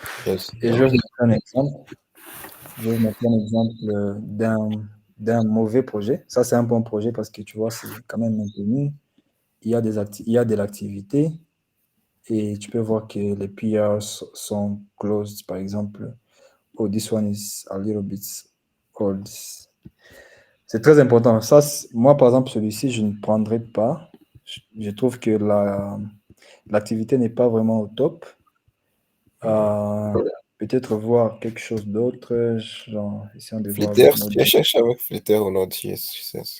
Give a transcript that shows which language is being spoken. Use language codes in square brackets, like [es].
[fr] Et je vais vous montrer un exemple. Je vais vous montrer un exemple d'un mauvais projet. Ça, c'est un bon projet parce que tu vois, c'est quand même maintenu. Il y a il y a de l'activité et tu peux voir que les PR sont closed, par exemple. [en] Oh, this one is a little bit old. [fr] C'est très important. Ça, moi, par exemple, celui-ci, je ne prendrai pas. Je trouve que l'activité n'est pas vraiment au top. Peut-être voir quelque chose d'autre, genre, essayons de voir Flitter, avec tu Node.js. cherches avec Flitter ou Node.js.